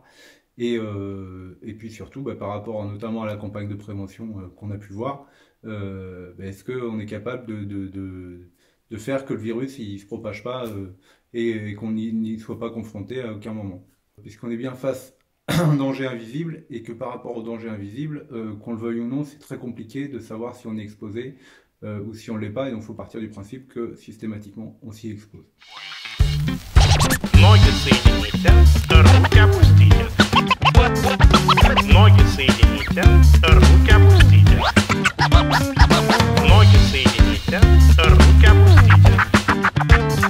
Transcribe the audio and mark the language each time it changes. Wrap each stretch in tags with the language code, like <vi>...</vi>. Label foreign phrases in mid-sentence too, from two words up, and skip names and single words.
<fr>Et puis surtout, par rapport notamment à la campagne de prévention qu'on a pu voir, est-ce qu'on est capable de faire que le virus il se propage pas et qu'on n'y soit pas confronté à aucun moment? Puisqu'on est bien face un danger invisible et que par rapport au danger invisible, qu'on le veuille ou non, c'est très compliqué de savoir si on est exposé ou si on ne l'est pas, et donc il faut partir du principe que systématiquement on s'y expose.</fr> <ru>Ноги соедините, руки опустите. Ноги соедините, руки опустите. Ноги соедините, руки опустите.</ru>